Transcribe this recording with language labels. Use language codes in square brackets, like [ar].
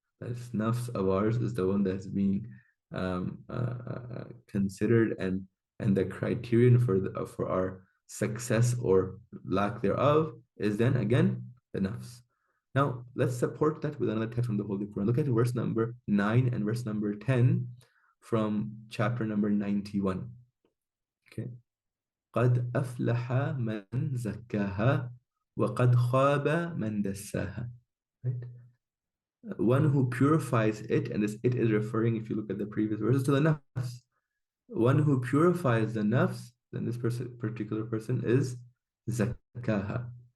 [en] This nafs of ours is the one that's being considered, and the criterion for our success or lack thereof is then again the nafs. Now let's support that with another text from the Holy Quran. Look at verse number 9 and verse number 10 from chapter number 91. Okay. [ar] قد أفلح من زكاها وقد خاب من دساها. [en] Right? One who purifies it, and this it is referring, if you look at the previous verses, to the nafs. One who purifies the nafs, then this particular person is zakaha.